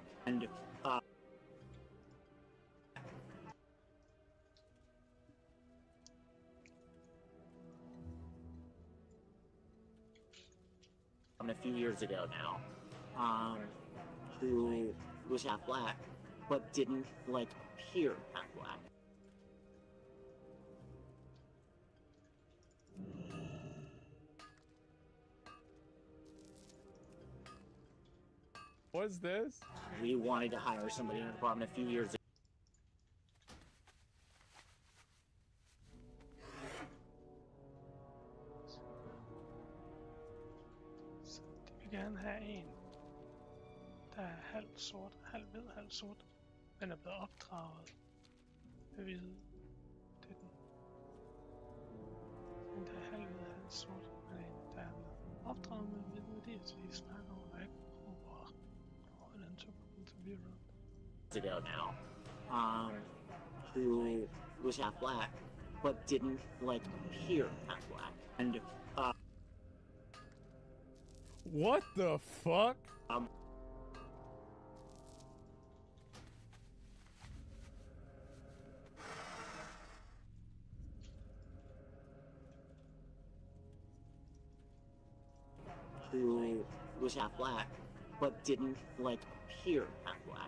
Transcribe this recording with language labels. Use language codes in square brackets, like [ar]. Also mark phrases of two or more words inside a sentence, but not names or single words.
[en] And a few years ago now, who was half black, but didn't like appear half black. What's this? We wanted to hire somebody in the department a few years ago. [da] Så de vil gerne have en, der er halvt sort, halv hvid, halv sort, men er blevet opdraget med hvide. Det er den. En, der er halv hvid, halv sort, men en, der er blevet opdraget med hvide. Det er det, vi snakker om, og ikke over hvordan to kommer til at [en] Ago now, who was half black, but didn't like appear half black. And What the fuck? who was half black, but didn't like appear half black.